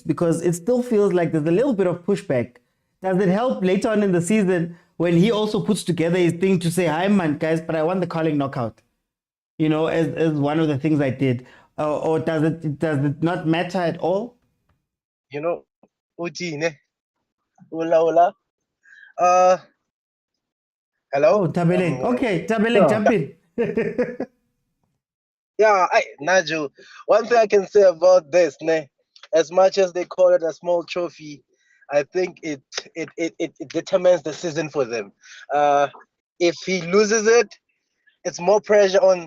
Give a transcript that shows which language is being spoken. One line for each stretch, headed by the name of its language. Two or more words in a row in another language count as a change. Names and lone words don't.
English: Because it still feels like there's a little bit of pushback. Does it help later on in the season when he also puts together his thing to say, hi man, guys, but I won the Carling knockout, as one of the things I did? Or does it not matter at all? Uti, ne? Hola. Hello? Oh, Tabeleng. Okay, Tabeleng, jump in. Naju, one thing I can say about this, ne, as much as they call it a small trophy, I think it determines the season for them. If he loses it, it's more pressure on.